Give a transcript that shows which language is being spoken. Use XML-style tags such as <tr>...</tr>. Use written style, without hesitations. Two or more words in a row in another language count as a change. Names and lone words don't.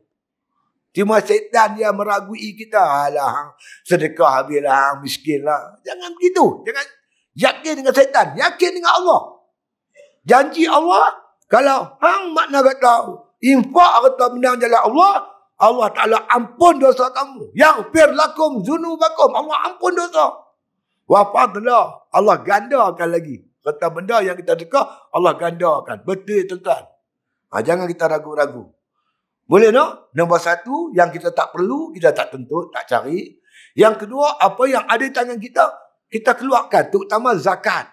<ms>Cuma syaitan dia meragui kita. Alah, sedekah habislah, miskin lah. Jangan begitu. Jangan yakin dengan syaitan. Yakin dengan Allah. Janji Allah. Kalau hang makna kata infak harta benda jalan Allah, Allah Ta'ala ampun dosa kamu.</ms> <ar>يغفر لكم ذنوبكم.</ar> <ms>Allah ampun dosa.</ms> <ar>وفضلا.</ar> <ms>Allah gandakan lagi. Harta benda yang kita sedekah, Allah gandakan. Betul, tuan-tuan. Jangan kita ragu-ragu. Boleh tak? Nombor satu, yang kita tak perlu, kita tak tuntut, tak cari. Yang kedua, apa yang ada di tangan kita, kita keluarkan. Terutama zakat.</ms>